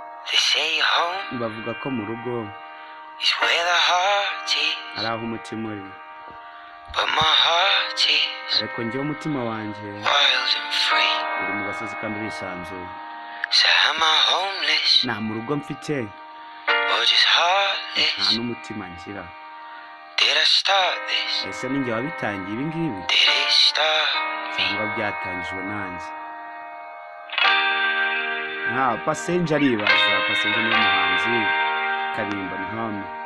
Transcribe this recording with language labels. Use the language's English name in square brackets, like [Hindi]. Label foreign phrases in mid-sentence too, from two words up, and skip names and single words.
[English] They say home [Kinyarwanda] Bavuga ko mu rugo [English] is where the heart is. [Kinyarwanda] ari aho umutima uri. [English] But my heart is [Kinyarwanda] Ariko njyewe umutima wanjye [English] wild and free. [Kinyarwanda] uri mu gasozi kandi urisanzuye. [English] So am I homeless [Kinyarwanda] Nta mu rugo mfite, [English] or just heartless? [Kinyarwanda] nta n'umutima ngira. [English] Did I start this? [Kinyarwanda] Ese ni njye wabitangiye ibi ngibi? [English] Did it start me? [Kinyarwanda] Cyangwa byatangijwe nanjye? Nta, Passenger aribaza. Passenger ni umuhanzi, Karimbo ni Home.